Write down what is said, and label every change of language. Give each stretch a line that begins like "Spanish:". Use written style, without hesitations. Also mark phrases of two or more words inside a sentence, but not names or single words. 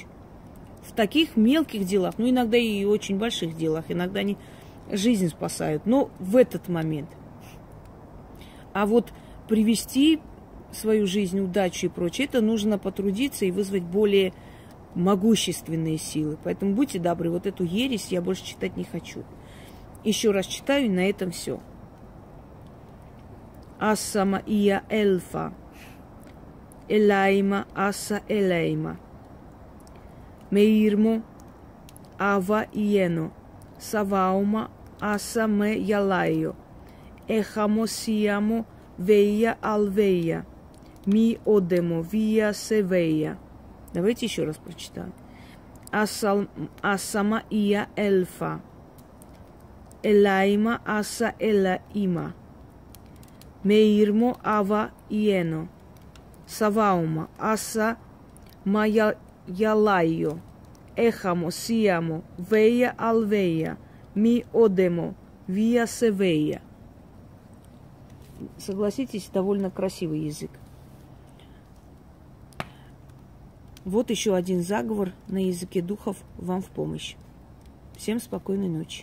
Russian: В таких мелких делах, ну, иногда и очень больших делах, иногда они жизнь спасают, но в этот момент. А вот привести свою жизнь, удачу и прочее, это нужно потрудиться и вызвать более могущественные силы. Поэтому будьте добры, вот эту ересь я больше читать не хочу. Еще раз читаю, и на этом все. Асама ия эльфа. Элайма аса элейма. Меирмо ава иено. Саваума аса ме ялайо. Эхамо сиамо вея алвея. ми одемо вия севея. Давайте еще раз прочитаем. Асама ия эльфа. Элайма аса элаима. Меирмо ава иено. Саваума аса мая ялайо. Эхамо сиамо вея алвея. Ми одемо вия севея. Согласитесь, довольно красивый язык. Вот еще один заговор на языке духов вам в помощь. Всем спокойной ночи.